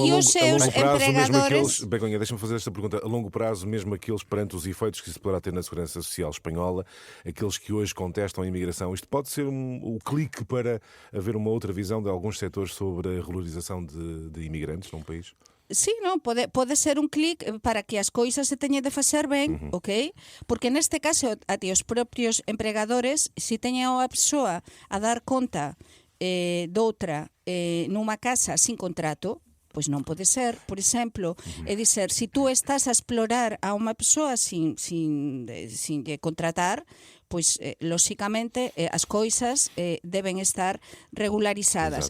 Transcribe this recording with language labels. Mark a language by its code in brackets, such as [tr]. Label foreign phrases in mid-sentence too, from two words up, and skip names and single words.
[pt] e os seus empregadores. Begonha, deixa-me fazer esta pergunta. A longo prazo, mesmo aqueles perante os efeitos que se poderá ter na segurança social espanhola, aqueles que hoje contestam a imigração, isto pode ser o clique para haver uma outra visão de alguns setores sobre a regularização de imigrantes num país? [gl] Sí, non, pode ser un clic para que as coisas se teñen de facer ben, ok? Porque neste caso, até os propios empregadores, se teñen a persoa a dar conta doutra nunha casa sin contrato, pois non pode ser, por exemplo, é dizer, se tú estás a explorar a unha persoa sin contratar, pois, lóxicamente, as coisas deben estar regularizadas.